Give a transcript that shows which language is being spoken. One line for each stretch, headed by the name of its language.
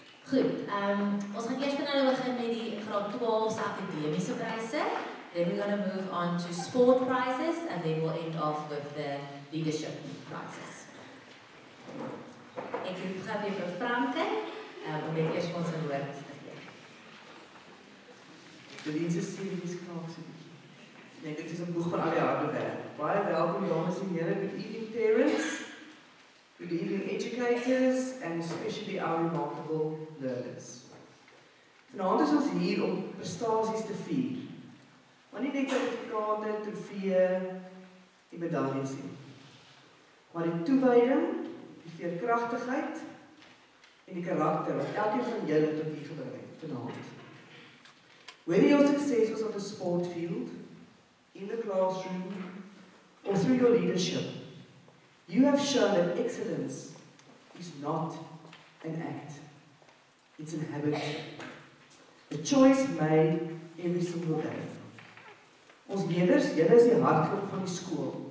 Afrikaans: Goed, ons gaan eers nou begin met die graad 12 se akademiese pryse.
English: Then we're going to move on to sport prizes, and then we'll end off with the leadership prizes.
Afrikaans: Ek roep gou weer vir Franke, om net eers ons 'n woord te gee. Die dienste series knaap so bietjie. Nee, dit is 'n boeg van al die harde werk. Baie welkom dames en here,
English: good evening parents, good evening educators, and especially our remarkable learners.
Afrikaans: Vanaand is ons hier om prestasies te vier. Maar nie net sertifikate, trofeeë, die medaljes nie. Maar die toewyding, die veerkragtigheid en die karakter wat elkeen van julle tot hier gebring het vanaand.
English: Whether your success was on the sport field, in the classroom, or through your leadership, you have shown that excellence is not an act, it's an habit. A choice made every single day.
Afrikaans: Ons leerders, julle is die hartklop van die skool.